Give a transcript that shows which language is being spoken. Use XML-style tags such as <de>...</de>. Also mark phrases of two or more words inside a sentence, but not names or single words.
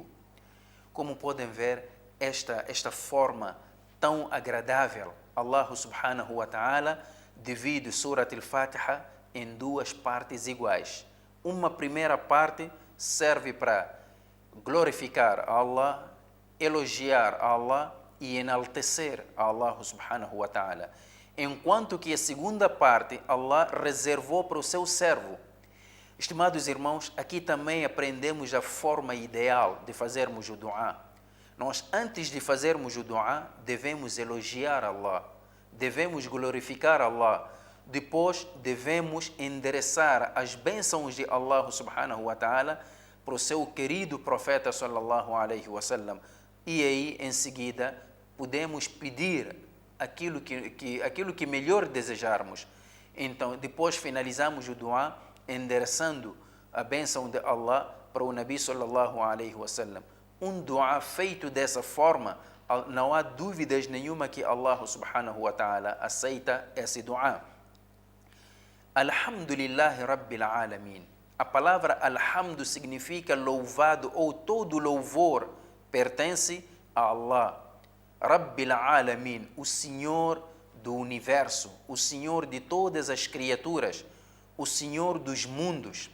<pt>Como podem ver, esta forma tão agradável, Allah</pt> <ar>سبحانه وتعالى</ar> <pt>divide Surat al-Fatiha em duas partes iguais. Uma primeira parte serve para glorificar a Allah, elogiar a Allah e enaltecer a Allah</pt> <ar>سبحانه وتعالى.</ar> <pt>Enquanto que a segunda parte Allah reservou para o seu servo. Estimados irmãos, aqui também aprendemos a forma ideal de fazermos o du'a. Nós, antes de fazermos o du'a, devemos elogiar Allah, devemos glorificar Allah, depois devemos endereçar as bênçãos de Allah</pt> <ar>سبحانه وتعالى</ar> <pt>para o seu querido profeta</pt> <ar>صلى الله عليه وسلم.</ar> <pt>E aí, em seguida, podemos pedir aquilo que melhor desejarmos. Então, depois finalizamos o dua endereçando a bênção de Allah para o Nabi</pt> <ar>صلى الله عليه وسلم.</ar> <pt>Um dua feito dessa forma, não há dúvidas nenhuma que Allah</pt> <ar>سبحانه وتعالى</ar> <pt>aceita esse dua.</pt> <ar>الحمد لله رب العالمين.</ar> <pt>A palavra alhamdu significa louvado ou todo louvor pertence a Allah.</pt> <ar>رب العالمين,</ar> <pt>o Senhor do universo, o Senhor de todas as criaturas, o Senhor dos mundos.</pt>